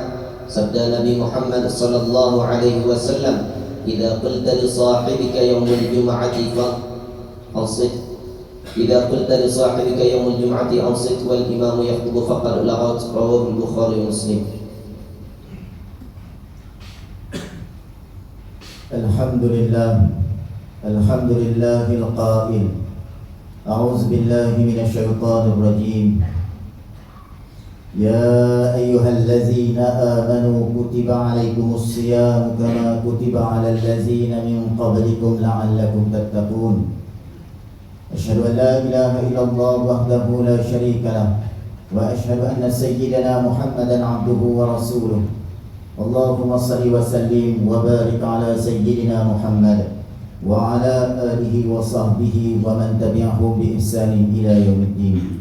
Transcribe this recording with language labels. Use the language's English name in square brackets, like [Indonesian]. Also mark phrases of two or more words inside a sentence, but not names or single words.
[Indonesian] Sabda Nabi [Arabic] Muhammad صلى الله عليه وسلم إذا قلت لصاحبك يوم الجمعة فأنصت إذا قلت لصاحبك يوم الجمعة أنصت والإمام يخطب فقد لغوت." رواه البخاري ومسلم. الحمد لله الحمد لله القائل, أعوذ بالله من الشيطان الرجيم. يا أيها الذين آمنوا كتب عليكم الصيام كما كتب على الذين من قبلكم لعلكم تتقون. أشهد أن لا إله إلا الله وحده لا شريك له وأشهد أن سيدنا محمدا عبده ورسوله. اللهم صل وسلم وبارك على سيدنا محمد وعلى آله وصحبه ومن تبعهم بإحسان إلى يوم الدين.